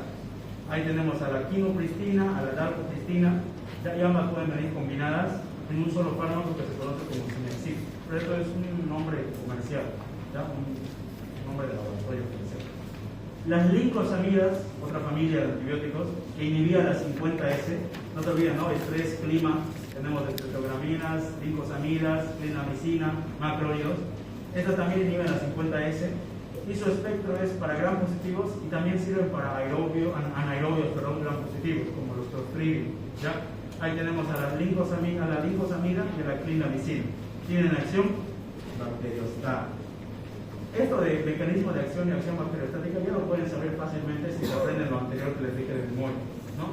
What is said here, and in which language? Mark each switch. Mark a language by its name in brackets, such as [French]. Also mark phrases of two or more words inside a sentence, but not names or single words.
[Spanish] Ahí tenemos a la quinopristina, a la dalcopristina, y ambas pueden venir combinadas en un solo fármaco que se conoce como Cinexib. Pero esto es un nombre comercial, ¿ya? Un nombre de laboratorio comercial. Las lincosamidas, otra familia de antibióticos que inhibía las 50S, no te olvides, ¿no? Estrés, clima, tenemos estreptograminas, lincosamidas, clindamicina, macrólidos. Estas también inhiben las 50S y su espectro es para gram positivos y también sirven para anaerobios, gram positivos, como los clostridium, ¿ya? Ahí tenemos a la lincosamida y a la clindamicina. Tienen acción bacteriostática. Esto de mecanismo de acción y acción bacteriostática ya lo pueden saber fácilmente si se aprenden lo anterior que les dije de memoria, ¿no?